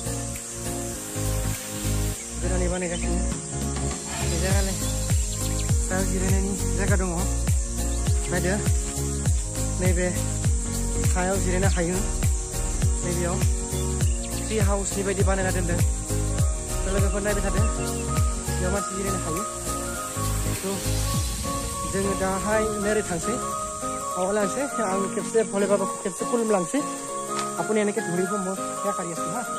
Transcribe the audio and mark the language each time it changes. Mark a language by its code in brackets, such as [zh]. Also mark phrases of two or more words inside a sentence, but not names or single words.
[brx] बे जायगालाय सायाव जिरायनायनि जायगा दङ नायदो नैबे सायाव जिरायनो हायो नैबेयाव ट्री हाउसनि बायदि बानायना दोनदों लोगोफोर नायबाय थादों बेयाव मानसि जिरायनो हायो जोङो दाहाय नोरै थांसै आवगायलांसै आं खेबसे भले बाबाखौ खेबसे खुलुमलांसै [as] আপুনি এনেকে ধৰিব মই সেয়া কাঢ়ি আছো হা